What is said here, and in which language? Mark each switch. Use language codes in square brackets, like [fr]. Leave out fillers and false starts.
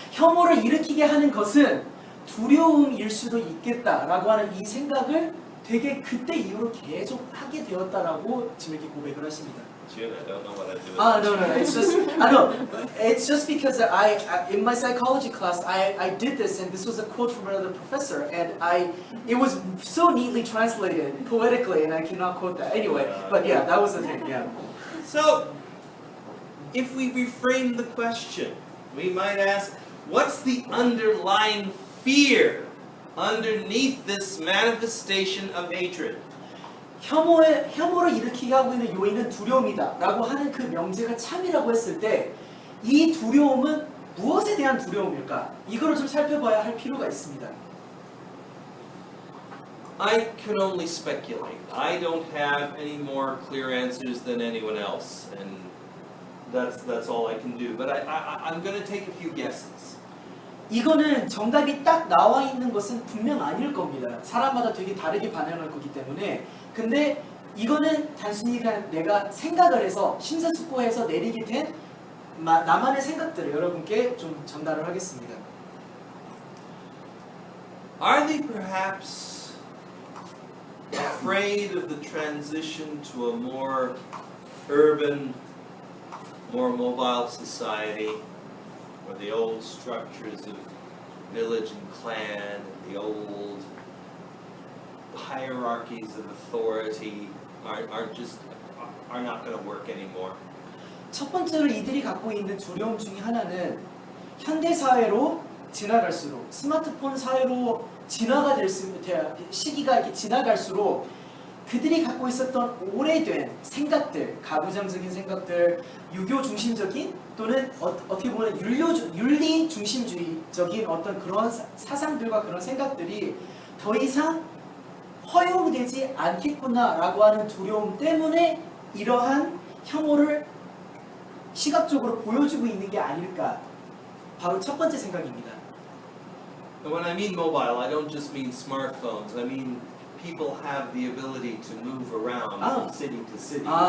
[ko] 혐오를 일으키게 하는 것은 두려움일 수도 있겠다라고 하는 이 생각을 되게 그때 이후로 계속 하게 되었다라고 지금 이렇게 고백을 하십니다. [en] June, I don't know what I do. No. It's just because I in my psychology class I did this, and this was a quote from another professor, and it was so neatly translated poetically, and I cannot quote that anyway. But yeah, that was the thing. Yeah. So, if we reframe the question, we might ask, what's the underlying fear underneath this manifestation of hatred? [ko] 혐오를 일으키게 하고 있는 요인은 두려움이다 라고 하는 그 명제가 참이라고 했을 때 이 두려움은 무엇에 대한 두려움일까? 이거를 좀 살펴봐야 할 필요가 있습니다. [en] I can only speculate. I don't have any more clear answers than anyone else, and that's all I can do. But I'm going to take a few guesses. [ko] 이거는 정답이 딱 나와 있는 것은 분명 아닐 겁니다. 사람마다 되게 다르게 반응할 거기 때문에. 근데 이거는 단순히 그냥 내가 생각을 해서 심사숙고해서 내리게 된 나만의 생각들을 여러분께 좀 전달을 하겠습니다. [en] Are they perhaps afraid of the transition to a more urban, more mobile society, where the old structures of village and clan, the old hierarchies of authority are not going to work anymore? [ko] 첫 번째로 이들이 갖고 있는 두려움 중에 하나는 현대 사회로 지나갈수록 스마트폰 사회로 시기가 이렇게 지나갈수록 그들이 갖고 있었던 오래된 생각들, 가부장적인 생각들, 유교 중심적인 또는 어떻게 보면 윤리 중심주의적인 어떤 그런 사상들과 그런 생각들이 더 이상 허용되지 않겠구나라고 하는 두려움 때문에 이러한 혐오를 시각적으로 보여주고 있는 게 아닐까. 바로 첫 번째 생각입니다. [en] When I mean mobile, I don't just mean smartphones. I mean people have the ability to move around from city to city.